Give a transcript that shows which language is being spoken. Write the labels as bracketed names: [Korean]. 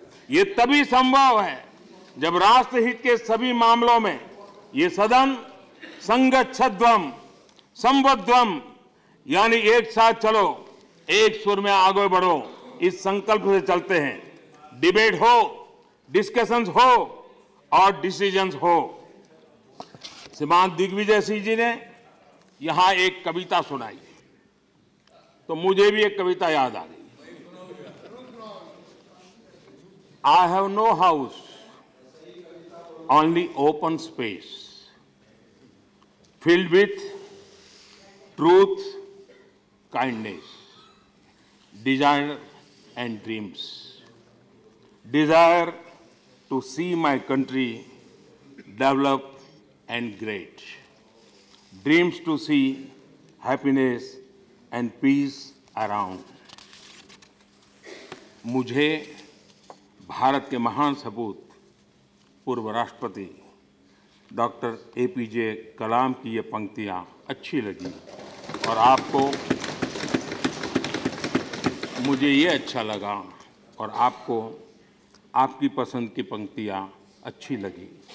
[Hindi] ये तभी संभव है जब राष्ट्रहित के सभी मामलों में ये सदन [Sanskrit] संगच्छध्वम संबद्धम, [Hindi] यानी एक साथ चलो, एक सुर में आगे बढ़ो, इस संकल्प से चलते हैं। डिबेट हो, डिस्कशंस हो और डिसीजंस हो। श्रीमान दिग्विजय सिंह जी ने यहां एक कविता सुनाई तो मुझे भी एक कविता याद आ गई। [English] I have no house, only open space, filled with truth, kindness, desire and dreams. Desire to see my country develop and great. Dreams to see happiness and peace around. [Hindi] मुझे भारत के महान सपूत पूर्व राष्ट्रपति डॉक्टर एपीजे कलाम की ये पंक्तियाँ अच्छी लगी और आपको, मुझे ये अच्छा लगा और आपको आपकी पसंद की पंक्तियाँ अच्छी लगी।